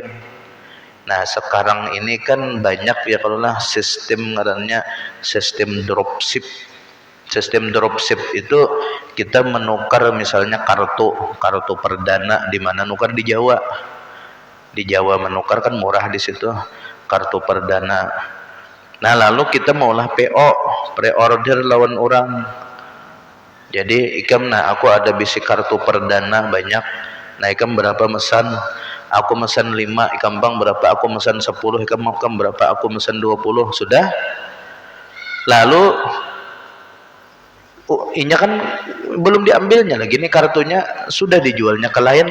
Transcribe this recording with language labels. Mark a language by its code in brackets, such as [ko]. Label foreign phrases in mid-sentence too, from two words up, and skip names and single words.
[bjn] Nah sekarang ini kan banyak ya kalau lah sistem ngarannya sistem dropship. Sistem dropship itu kita menukar misalnya kartu perdana di mana nukar di Jawa. Di Jawa menukar kan murah di situ kartu perdana. Nah lalu kita maulah PO, pre-order lawan orang. Jadi ikam nah aku ada bisi kartu perdana banyak. Nah ikam berapa mesan? aku mesen 5, ikan bang berapa, aku mesen 10, ikan bang berapa, aku mesen 20, sudah. Lalu inya kan belum diambilnya lagi nih, kartunya sudah dijualnya ke lain.